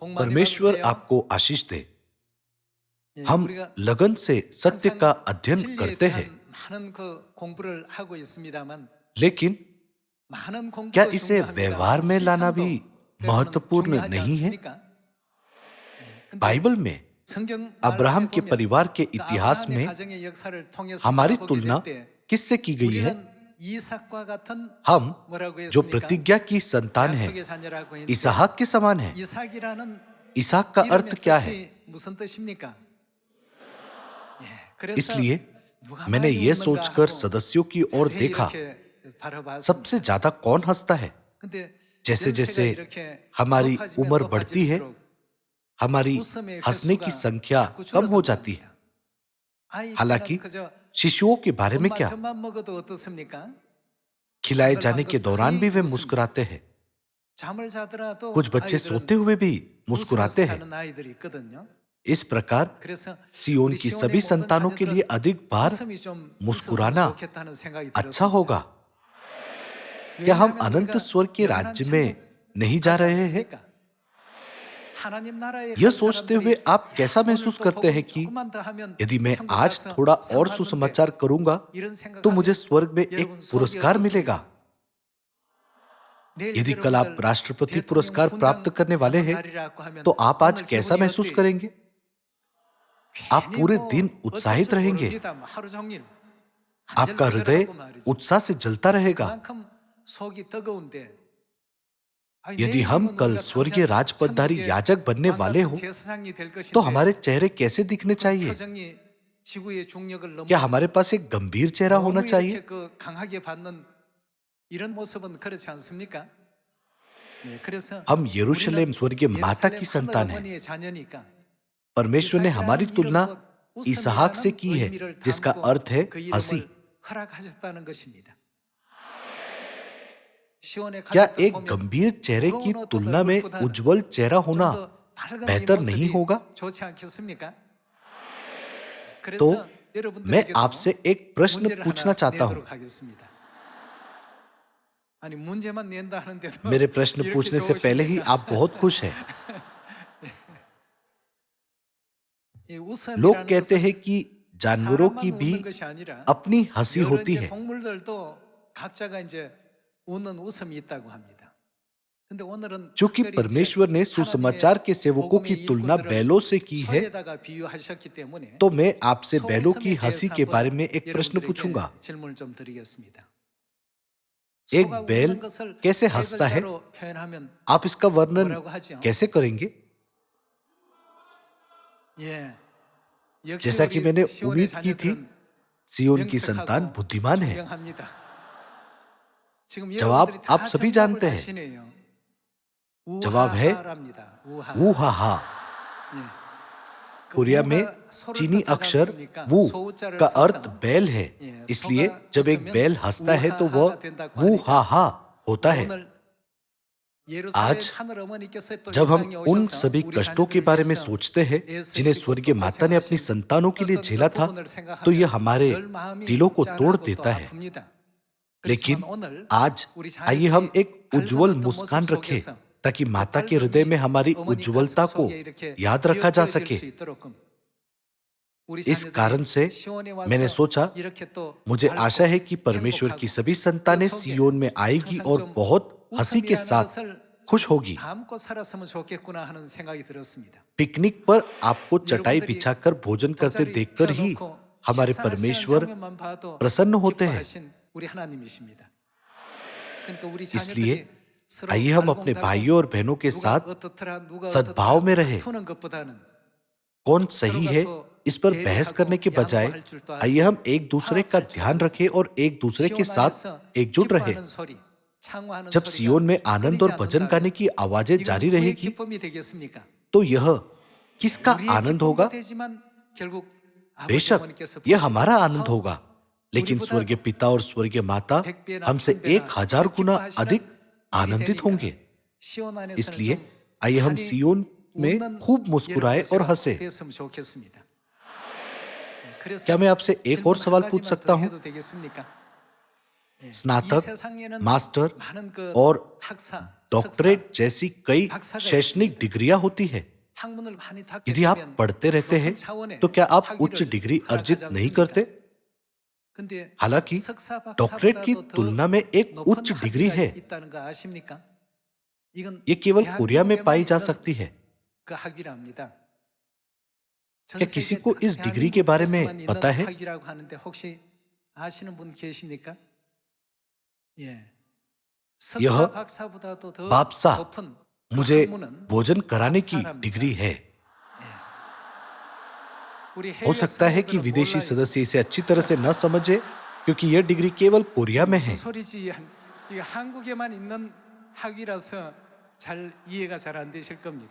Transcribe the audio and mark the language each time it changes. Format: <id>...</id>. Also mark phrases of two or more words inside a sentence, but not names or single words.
<hi>परमेश्वर आपको आशीष दे।</hi> <ko>예,</ko> <hi>हम</hi> <ko>우리가</ko> <hi>लगन से सत्य का</hi> <ko>항상</ko> <hi>अध्ययन</hi> <ko>진리에</ko> <hi>करते हैं,</hi> <ko>대한 많은 공부를 하고 있습니다만</ko> <hi>लेकिन</hi> <ko>많은</ko> <hi>क्या</hi> <ko>공부도</ko> <hi>इसे व्यवहार</hi> <ko>중요합니다만</ko> <hi>में लाना भी</hi> <ko>실천도 때로는</ko> <hi>महत्वपूर्ण</hi> <ko>중요하지</ko> <hi>नहीं है?</hi> <ko>않습니까? 근데</ko> <hi>बाइबल में</hi> <ko>성경</ko> <hi>अब्राहम</hi> <ko>말씀에</ko> <hi>के</hi> <ko>보면</ko> <hi>परिवार के</hi> <ko>그</ko> <hi>इतिहास</hi> <ko>아브라함의</ko> <hi>में</hi> <ko>가정의 역사를 통해서</ko> <hi>हमारी</hi> <ko>바라보게</ko> <hi>तुलना</hi> <ko>될 때</ko> <hi>किससे की गई है?</hi> <ko>우리는 이삭과 같은</ko> <hi>हम</hi> <ko>뭐라고</ko> <hi>जो</hi> <ko>했습니까?</ko> <hi>प्रतिज्ञा की संतान है,</hi> <ko>약속의 자녀라고 했는데</ko> <hi>इसहाक के समान है।</hi> <ko>이삭이라는</ko> <hi>इसहाक का अर्थ</hi> <ko>이름의</ko> <hi>क्या है?</hi> <ko>뜻이 무슨 뜻입니까? 예, 그래서</ko> <hi>इसलिए</hi> <ko>누가</ko> <hi>मैंने</hi> <ko>많이</ko> <hi>ये</hi> <ko>웃는가</ko> <hi>सोचकर</hi> <ko>하고</ko> <hi>सदस्यों की ओर</hi> <ko>자세히</ko> <hi>देखा,</hi> <ko>이렇게 바라봤습니다.</ko> <hi>सबसे ज्यादा कौन हंसता है?</hi> <ko>근데</ko> <hi>जैसे</hi> <ko>연세가</ko> <hi>जैसे</hi> <ko>이렇게</ko> <hi>हमारी</hi> <ko>높아지면</ko> <hi>उम्र बढ़ती है,</hi> <ko>높아질수록</ko> <hi>हमारी</hi> <ko>웃음의</ko> <hi>हंसने की</hi> <ko>횟수가</ko> <hi>संख्या</hi> <ko>자꾸</ko> <hi>कम हो जाती है।</hi> <ko>줄어든답니다. 아이</ko> <hi>हालांकि</hi> <ko>때는 그저</ko> <hi>शिशुओं के बारे में</hi> <ko>엄마</ko> <hi>क्या,</hi> <ko>젖만 먹어도 어떻습니까?</ko> <hi>खिलाए जाने के</hi> <ko>방글방글</ko> <hi>दौरान भी</hi> <ko>거의</ko> <hi>वे</hi> <ko>웃습니다.</ko> <hi>मुस्कुराते हैं।</hi> <ko>잠을 자더라도</ko> <hi>कुछ बच्चे</hi> <ko>아이들은</ko> <hi>सोते हुए भी मुस्कुराते</hi> <ko>웃으면서</ko> <hi>हैं।</hi> <ko>자는 아이들이 있거든요.</ko> <hi>इस प्रकार</hi> <ko>그래서</ko> <hi>सियोन</hi> <ko>우리</ko> <hi>की</hi> <ko>시온의</ko> <hi>सभी</hi> <ko>모든</ko> <hi>संतानों के लिए</hi> <ko>자녀들은</ko> <hi>अधिक बार</hi> <ko>웃음이 좀 있었으면</ko> <hi>मुस्कुराना</hi> <ko>좋겠다는 생각이</ko> <hi>अच्छा</hi> <ko>들었습니다.</ko> <hi>होगा। क्या हम</hi> <ko>왜냐하면</ko> <hi>अनंत</hi> <ko>우리가</ko> <hi>स्वर के</hi> <ko>영원한</ko> <hi>राज्य</hi> <ko>천국</ko> <hi>में नहीं जा</hi> <ko>가지</ko> <hi>रहे हैं?</hi> <ko>않습니까? 하나님 나라에</ko> <hi>यह</hi> <ko>간</ko> <hi>सोचते</hi> <ko>사람들이</ko> <hi>हुए आप कैसा</hi> <ko>야, 오늘</ko> <hi>महसूस</hi> <ko>또</ko> <hi>करते हैं</hi> <ko>복음</ko> <hi>कि</hi> <ko>조금만 더 하면</ko> <hi>यदि मैं</hi> <ko>천국</ko> <hi>आज</hi> <ko>가서</ko> <hi>थोड़ा और</hi> <ko>상</ko> <hi>सुसमाचार</hi> <ko>받는데</ko> <hi>करूंगा</hi> <ko>이런</ko> <hi>तो मुझे</hi> <ko>생각하면</ko> <hi>स्वर्ग में एक</hi> <ko>여러분 속이</ko> <hi>पुरस्कार मिलेगा?</hi> <ko>어떻습니까? 내일</ko> <hi>यदि कल आप</hi> <ko>여러분들</ko> <hi>राष्ट्रपति</hi> <ko>대통령</ko> <hi>पुरस्कार प्राप्त</hi> <ko>훈장</ko> <hi>करने वाले</hi> <ko>받는</ko> <hi>हैं,</hi> <ko>날이라고 하면</ko> <hi>तो आप आज</hi> <ko>오늘</ko> <hi>कैसा</hi> <ko>기분이</ko> <hi>महसूस</hi> <ko>어때요?</ko> <hi>करेंगे? आप</hi> <ko>괜히</ko> <hi>पूरे</hi> <ko>뭐</ko> <hi>दिन</hi> <ko>어쩔</ko> <hi>उत्साहित</hi> <ko>줄</ko> <hi>रहेंगे,</hi> <ko>모릅니다. 뭐 하루 종일</ko> <hi>आपका हृदय</hi> <ko>안절부절하고 말이죠.</ko> <hi>उत्साह से जलता रहेगा।</hi> <ko>그만큼 속이 뜨거운데 아니,</ko> <hi>यदि हम</hi> <ko>내일이면</ko> <hi>कल</hi> <ko>우리가</ko> <hi>स्वर्गीय</hi> <ko>당장</ko> <hi>राजपदधारी</hi> <ko>천국의</ko> <hi>याजक बनने</hi> <ko>왕</ko> <hi>वाले</hi> <ko>같은</ko> <hi>हो,</hi> <ko>제사장이 될</ko> <hi>तो</hi> <ko>것인데</ko> <hi>हमारे चेहरे कैसे दिखने</hi> <ko>그</ko> <hi>चाहिए?</hi> <ko>표정이 지구의 중력을 너무</ko> <hi>क्या हमारे पास एक गंभीर चेहरा होना</hi> <ko>너무</ko> <hi>चाहिए?</hi> <ko>이렇게 강하게 받는 이런 모습은 그렇지 않습니까? 예, 그래서</ko> <hi>हम यरूशलेम</hi> <ko>우리는</ko> <hi>स्वर्गीय माता</hi> <ko>예루살렘</ko> <hi>की</hi> <ko>하늘</ko> <hi>संतान हैं।</hi> <ko>어머니의 자녀니까</ko> <hi>परमेश्वर ने हमारी</hi> <ko>이삭이라는</ko> <hi>तुलना</hi> <ko>이름도</ko> <hi>इसहाक से</hi> <ko>웃음이라는</ko> <hi>की है,</hi> <ko>의미를</ko> <hi>जिसका</hi> <ko>담고</ko> <hi>अर्थ है</hi> <ko>그</ko> <hi>हंसी।</hi> <ko>이름을 허락하셨다는 것입니다. 시온의</ko> <hi>क्या</hi> <ko>가족들</ko> <hi>एक</hi> <ko>보면</ko> <hi>गंभीर चेहरे की</hi> <ko>무거운 옷</ko> <hi>तुलना में</hi> <ko>입을보다는</ko> <hi>उज्जवल चेहरा होना</hi> <ko>좀 더 밝은</ko> <hi>बेहतर</hi> <ko>이</ko> <hi>नहीं</hi> <ko>모습이</ko> <hi>होगा?</hi> <ko>좋지 않겠습니까?</ko> <hi>तो</hi> <ko>그래서</ko> <hi>मैं</hi> <ko>여러분들에게도</ko> <hi>आपसे एक प्रश्न</hi> <ko>문제를</ko> <hi>पूछना</hi> <ko>하나</ko> <hi>चाहता हूं।</hi> <ko>내도록 하겠습니다. 아니 문제만 낸다 하는데도</ko> <hi>मेरे प्रश्न</hi> <ko>이렇게</ko> <hi>पूछने से पहले ही</hi> <ko>좋으십니까?</ko> <hi>आप बहुत खुश हैं।</hi> <ko>이</ko> <hi>लोग</hi> <ko>웃음이라는</ko> <hi>कहते हैं</hi> <ko>것은</ko> <hi>कि जानवरों की</hi> <ko>사람만</ko> <hi>भी</hi> <ko>웃는 것이 아니라</ko> <hi>अपनी हंसी</hi> <ko>여러</ko> <hi>होती</hi> <ko>이제</ko> <hi>है।</hi> <ko>동물들도 각자가 이제 웃는 웃음이 있다고 합니다. 근데 오늘은</ko> <hi>चूंकि</hi> <ko>특별히 이제</ko> <hi>परमेश्वर ने सुसमाचार के सेवकों की</hi> <ko>복음의</ko> <hi>तुलना</hi> <ko>일꾼들을</ko> <hi>बैलों से की है,</hi> <ko>소에다가 비유하셨기 때문에</ko> <hi>तो मैं आपसे बैलों की</hi> <ko>소웃음에</ko> <hi>हंसी</hi> <ko>대해서</ko> <hi>के</hi> <ko>한번</ko> <hi>बारे में एक प्रश्न</hi> <ko>여러분들에게</ko> <hi>पूछूंगा।</hi> <ko>질문을 좀 드리겠습니다.</ko> <hi>एक</hi> <ko>소가</ko> <hi>बैल</hi> <ko>웃는 것을</ko> <hi>कैसे</hi> <ko>세</ko> <hi>हंसता है?</hi> <ko>글자로 표현하면</ko> <hi>आप इसका वर्णन</hi> <ko>뭐라고 하죠?</ko> <hi>कैसे करेंगे?</hi> <ko>예, 역시</ko> <hi>जैसा कि मैंने</hi> <ko>우리 시온의</ko> <hi>उम्मीद की थी,</hi> <ko>자녀들은</ko> <hi>सियोन की संतान</hi> <ko>명석하고</ko> <hi>बुद्धिमान है।</hi> <ko>총명합니다. 지금</ko> <hi>जवाब</hi> <ko>여러분들이</ko> <hi>आप</hi> <ko>다</ko> <hi>सभी</hi> <ko>정답을</ko> <hi>जानते हैं।</hi> <ko>다시네요.</ko> <hi>जवाब है</hi> <ko>우하하랍니다. 우하.</ko> <hi>वू हा हा।</hi> <ko>예. 그</ko> <hi>कोरिया में</hi> <ko>우가 소를</ko> <hi>चीनी</hi> <ko>뜻하지</ko> <hi>अक्षर</hi> <ko>않습니까?</ko> <hi>वू</hi> <ko>소자를</ko> <hi>का</hi> <ko>써서</ko> <hi>अर्थ बैल है,</hi> <ko>예,</ko> <hi>इसलिए</hi> <ko>소가</ko> <hi>जब एक</hi> <ko>웃으면</ko> <hi>बैल हंसता है तो वह</hi> <ko>우하하가 된다고</ko> <hi>वू</hi> <ko>하니까</ko> <hi>हा हा होता है।</hi> <ko>오늘 예루살렘</ko> <hi>आज</hi> <ko>하늘 어머니께서 또</ko> <hi>जब</hi> <ko>이</ko> <hi>हम</hi> <ko>땅에</ko> <hi>उन</hi> <ko>오셔서</ko> <hi>सभी</hi> <ko>우리</ko> <hi>कष्टों के</hi> <ko>자녀들을</ko> <hi>बारे में</hi> <ko>위해서</ko> <hi>सोचते हैं जिन्हें</hi> <ko>애쓰시고</ko> <hi>स्वर्गीय</hi> <ko>또</ko> <hi>माता ने अपनी</hi> <ko>고생하신</ko> <hi>संतानों के लिए</hi> <ko>어떤</ko> <hi>झेला</hi> <ko>그</ko> <hi>था,</hi> <ko>부분을</ko> <hi>तो यह</hi> <ko>생각하면</ko> <hi>हमारे</hi> <ko>늘 마음이</ko> <hi>दिलों को तोड़</hi> <ko>짠하고 또</ko> <hi>देता है।</hi> <ko>아픕니다.</ko> <hi>लेकिन</hi> <ko>그렇지만 오늘</ko> <hi>आज</hi> <ko>우리</ko> <hi>आइए हम</hi> <ko>자녀들이</ko> <hi>एक उज्जवल</hi> <ko>밝은 어떤</ko> <hi>मुस्कान</hi> <ko>모습</ko> <hi>रखें</hi> <ko>속에서</ko> <hi>ताकि</hi> <ko>그</ko> <hi>माता के हृदय में</hi> <ko>밝음이</ko> <hi>हमारी</hi> <ko>어머니</ko> <hi>उज्जवलता</hi> <ko>가슴</ko> <hi>को</hi> <ko>속에 이렇게</ko> <hi>याद रखा जा</hi> <ko>기억해질</ko> <hi>सके।</hi> <ko>수 있도록 우리</ko> <hi>इस कारण से</hi> <ko>자녀들이 시온에</ko> <hi>मैंने</hi> <ko>와서</ko> <hi>सोचा,</hi> <ko>이렇게 또</ko> <hi>मुझे आशा है कि</hi> <ko>밝고</ko> <hi>परमेश्वर की</hi> <ko>행복하고</ko> <hi>सभी</hi> <ko>그</ko> <hi>संतानें</hi> <ko>속에</ko> <hi>सियोन में आएगी</hi> <ko>항상</ko> <hi>और</hi> <ko>좀</ko> <hi>बहुत हंसी के</hi> <ko>웃음이라는</ko> <hi>साथ</hi> <ko>것을</ko> <hi>खुश होगी।</hi> <ko>담고 살았으면 좋겠구나 하는 생각이 들었습니다.</ko> <hi>पिकनिक पर आपको चटाई</hi> <ko>여러분들이</ko> <hi>बिछाकर भोजन करते</hi> <ko>돗자리</ko> <hi>देखकर ही</hi> <ko>펴놓고</ko> <hi>हमारे</hi> <ko>식사하시는</ko> <hi>परमेश्वर</hi> <ko>장면만 봐도</ko> <hi>प्रसन्न होते हैं।</hi> <ko>기뻐하신 우리 하나님이십니다. 그러니까 우리</ko> <hi>इसलिए</hi> <ko>자녀들이 서로</ko> <hi>आइए हम अपने</hi> <ko>알콩달콩</ko> <hi>भाइयों और बहनों के</hi> <ko>누가</ko> <hi>साथ</hi> <ko>어떻더라 누가</ko> <hi>सद्भाव</hi> <ko>어떻더라</ko> <hi>में रहे।</hi> <ko>다투는 것보다는</ko> <hi>कौन सही</hi> <ko>서로가</ko> <hi>है</hi> <ko>또</ko> <hi>इस पर बहस करने के बजाय</hi> <ko>양보할 줄도 알고</ko> <hi>आइए हम एक दूसरे का</hi> <ko>화합할 줄</ko> <hi>ध्यान</hi> <ko>알고</ko> <hi>रखें और एक दूसरे के</hi> <ko>시온</ko> <hi>साथ</hi> <ko>안에서</ko> <hi>एकजुट रहे।</hi> <ko>기뻐하는 소리, 창화하는</ko> <hi>जब</hi> <ko>소리가</ko> <hi>सियोन में आनंद</hi> <ko>끊이지</ko> <hi>और भजन गाने</hi> <ko>않는다면</ko> <hi>की आवाजें</hi> <ko>이건</ko> <hi>जारी</hi> <ko>누구의</ko> <hi>रहेगी,</hi> <ko>기쁨이 되겠습니까?</ko> <hi>तो यह किसका</hi> <ko>우리의</ko> <hi>आनंद</hi> <ko>기쁨도</ko> <hi>होगा?</hi> <ko>되지만 결국 아버지</ko> <hi>बेशक</hi> <ko>어머니께서</ko> <hi>यह</hi> <ko>보시고</ko> <hi>हमारा आनंद</hi> <ko>더</ko> <hi>होगा, लेकिन</hi> <ko>우리보다</ko> <hi>स्वर्गीय पिता और स्वर्गीय माता</hi> <ko>100배나</ko> <hi>हमसे</hi> <ko>1000배나</ko> <hi>1000 गुना</hi> <ko>기뻐하시는</ko> <hi>अधिक</hi> <ko>일이</ko> <hi>आनंदित</hi> <ko>되니까</ko> <hi>होंगे।</hi> <ko>시온 안에서는</ko> <hi>इसलिए</hi> <ko>좀</ko> <hi>आइए हम</hi> <ko>많이</ko> <hi>सियोन में</hi> <ko>웃는</ko> <hi>खूब मुस्कुराए और</hi> <ko>여러분</ko> <hi>हंसे।</hi> <ko>됐으면 좋겠습니다. 그래서</ko> <hi>क्या मैं आपसे एक और</hi> <ko>질문</ko> <hi>सवाल</hi> <ko>한</ko> <hi>पूछ</hi> <ko>가지만</ko> <hi>सकता</hi> <ko>더</ko> <hi>हूं?</hi> <ko>해도 되겠습니까? 이</ko> <hi>स्नातक,</hi> <ko>세상에는</ko> <hi>मास्टर</hi> <ko>많은 그</ko> <hi>और</hi> <ko>학사,</ko> <hi>डॉक्टरेट</hi> <ko>석사,</ko> <hi>जैसी कई</hi> <ko>박사가</ko> <hi>शैक्षणिक</hi> <ko>있습니다.</ko> <hi>डिग्रियां होती है,</hi> <ko>학문을 많이 닫게</ko> <hi>यदि आप</hi> <ko>되면</ko> <hi>पढ़ते रहते हैं</hi> <ko>높은 차원의</ko> <hi>तो क्या आप</hi> <ko>학위를</ko> <hi>उच्च डिग्री अर्जित</hi> <ko>허락하지</ko> <hi>नहीं</hi> <ko>않습니까?</ko> <hi>करते?</hi> <ko>근데</ko> <hi>हालांकि</hi> <ko>석사</ko> <hi>डॉक्टरेट की</hi> <ko>박사보다도 더</ko> <hi>तुलना में एक</hi> <ko>높은</ko> <hi>उच्च डिग्री</hi> <ko>학위가</ko> <hi>है।</hi> <ko>있다는 거 아십니까? 이건</ko> <hi>ये केवल कोरिया में</hi> <ko>대한민국에만</ko> <hi>पाई जा</hi> <ko>있는</ko> <hi>सकती है।</hi> <ko>그 학위랍니다. 전</ko> <hi>क्या किसी</hi> <ko>세계</ko> <hi>को इस डिग्री के बारे में</hi> <ko>대한민국에서만 있는</ko> <hi>पता है?</hi> <ko>학위라고 하는데 혹시 아시는 분 계십니까? 예.</ko> <hi>यह</hi> <ko>석사 박사보다도 더</ko> <hi>बापसा</hi> <ko>높은 그</ko> <hi>मुझे</hi> <ko>학문은</ko> <hi>भोजन कराने की</hi> <ko>밥사랍니다.</ko> <hi>डिग्री है।</hi> <ko>우리</ko> <hi>हो</hi> <ko>해외</ko> <hi>सकता है कि</hi> <ko>성우들은</ko> <hi>विदेशी</hi> <ko>몰라요.</ko> <hi>सदस्य इसे अच्छी तरह से न समझे क्योंकि यह डिग्री केवल कोरिया में है।</hi> <ko>무슨 소리지? 이게 한국에만 있는 학위라서 잘 이해가 잘 안 되실 겁니다.</ko>